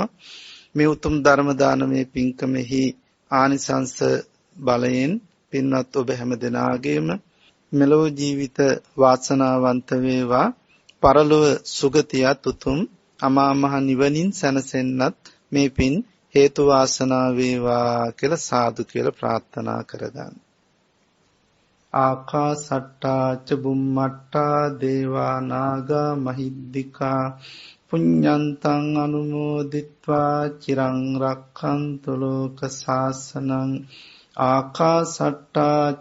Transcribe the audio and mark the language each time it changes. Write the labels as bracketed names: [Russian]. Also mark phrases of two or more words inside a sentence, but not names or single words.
[Sinhala] මේ උතුම් ධර්ම දානමේ පින්කමෙහි ආනිසංස බලයෙන් පින්වත් ඔබ හැම දෙනාගේම මෙලොව ජීවිත වාසනාවන්ත වේවා. පරලොව සුගතියත් උතුම් අමා මහ නිවනින් සැනසෙන්නත් මේ පින් හේතු වාසනා වේවා කියලා සාදු කියලා ප්‍රාර්ථනා කරගන්න. [Pali] ආකාසට්ටා ච බුම්මට්ටා දේවා නාග මහිද්దికා පුඤ්ඤන්තං අනුමෝදිත්වා චිරං රක්ඛන්තු ලෝක සාසනං ආකාසට්ටා ච